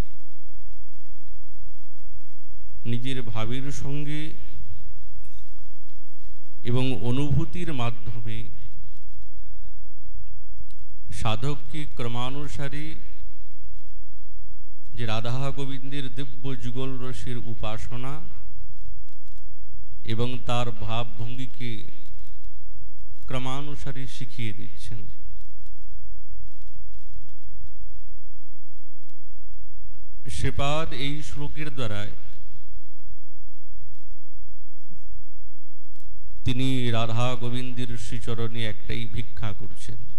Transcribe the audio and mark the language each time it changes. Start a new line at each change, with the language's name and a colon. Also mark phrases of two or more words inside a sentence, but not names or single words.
Bangla: নিজের ভাবের সঙ্গে এবং অনুভূতির মাধ্যমে সাধক কী ক্রমানুসারে যে রাধা গোবিন্দের দিব্য যুগল রসের উপাসনা এবং তার ভাবভঙ্গিকে ক্রমানুসারে শিখিয়ে দিচ্ছেন। श्रीपाद এই শ্লোকের দ্বারা তিনি রাধা গোবিন্দের শ্রীচরণে একটাই ভিক্ষা করছেন